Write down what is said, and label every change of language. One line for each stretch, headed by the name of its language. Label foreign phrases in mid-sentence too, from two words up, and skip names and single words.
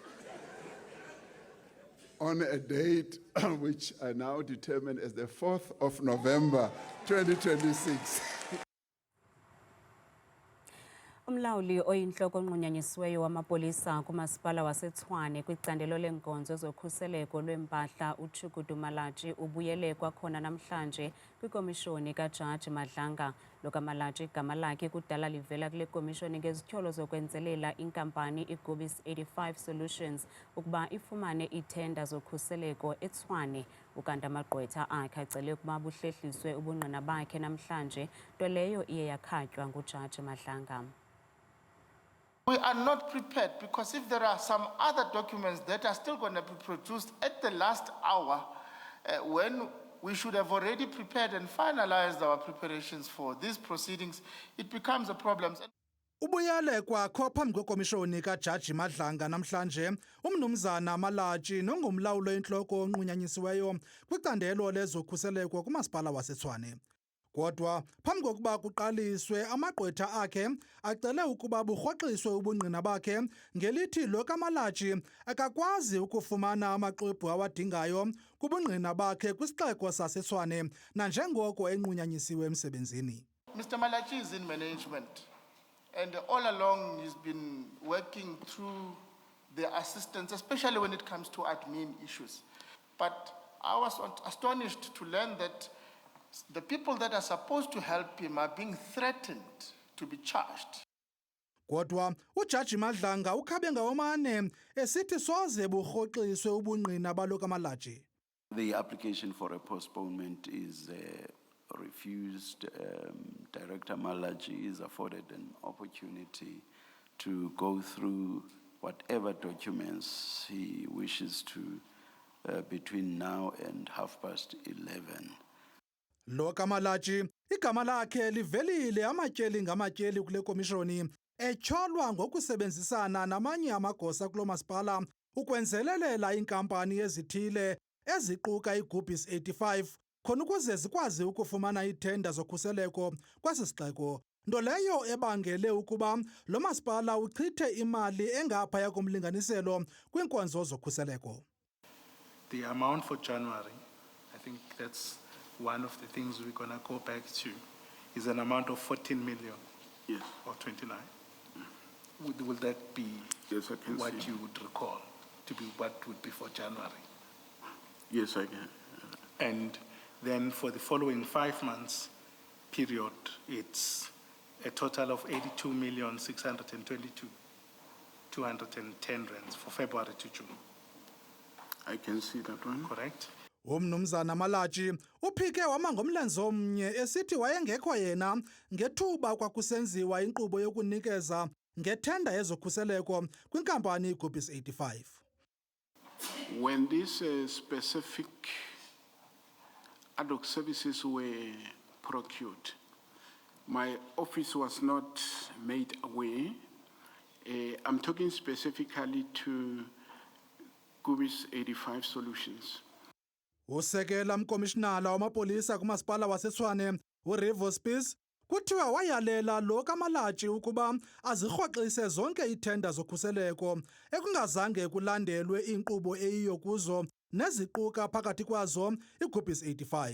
English: on a date which I now determine as the 4th of November, 2026.
Xhosa: Umlawuli oyinhloko onqunyanyisiweyo wamapolisa kumasipala waseTshwane kwicandelo lenkonzo zokhuseleko lwempahla uChukudu Malachi ubuyele kwakhona namhlanje kwikomishoni kaJaji Madlanga. Lo kaMalachi igama lakhe kudala livela kule komishoni ngezityholo zokwenzelela inkampani iGobis 85 Solutions ukuba ifumane iithenda zokhuseleko eTshwane. Ukanti amagqwetha akhe acele ukuba buhlehliswe ubungqina bakhe namhlanje, nto leyo iye yakhatywa nguJaji Madlanga.
English: We are not prepared because if there are some other documents that are still going to be produced at the last hour, when we should have already prepared and finalized our preparations for these proceedings, it becomes a problem.
Xhosa: Ubuyele kwakho phambi kwekomishoni kaJaji Madlanga namhlanje umnumzana Malatji nongumlawulo enhloko onqunyanyisiweyo kwicandelo lezokhuseleko kumasipala waseTshwane. Kodwa phambi kokuba kuqaliswe amagqwetha akhe acele ukuba burhoxiswe ubungqina bakhe ngelithi lo kaMalatji akakwazi ukufumana amaxwebhu awadingayo kubungqina bakhe kwisixeko saseTshwane nanjengoko enqunyanyisiwe emsebenzini.
English: Mr. Malatji is in management, and all along he's been working through the assistance, especially when it comes to admin issues. But I was astonished to learn that the people that are supposed to help him are being threatened to be charged.
Xhosa: Kodwa uJaji Madlanga ukhabe ngawomane esithi soze burhoxiswe ubungqina balo kaMalatji.
English: The application for a postponement is refused. Director Malatji is afforded an opportunity to go through whatever documents he wishes to between now and 11:30.
Xhosa: Lo kaMalatji igama lakhe livelile amatyeli ngamatyeli kule komishoni etyholwa ngokusebenzisana namanye amagosa kulo masipala ukwenzelelela inkampani ezithile eziquka iGubis 85 khona ukuze zikwazi ukufumana ithenda zokhuseleko kwesi sixeko, nto leyo ebangele ukuba lo masipala uchithe imali engaphaya komlinganiselo kwiinkonzo zokhuseleko.
English: The amount for January, I think that's one of the things we're going to go back to, is an amount of 14 million. Yes. Or 29. Will that be what you would recall to be what would be for January? Yes, I can. And then for the following 5 months period, it's a total of 82,622,210 rands for February to June. I can see that one. Correct?
Xhosa: Umnumzana Malatji uphike wama ngomlenze omnye esithi wayengekho yena ngethuba kwakusenziwa inkqubo yokunikeza ngethenda yezokhuseleko kwinkampani iGubis 85.
English: When these specific ad hoc services were procured, my office was not made aware. I'm talking specifically to GUBIS 85 Solutions.
Xhosa: Usekela mkomishinala wamapolisa kumasipala waseTshwane uRevo Spies kuthiwa wayalela lo kaMalatji ukuba azirhoxise zonke ithenda zokhuseleko ekungazange kulandelwe inkqubo eyiyo kuzo neziquka phakathi kwazo iGubis 85.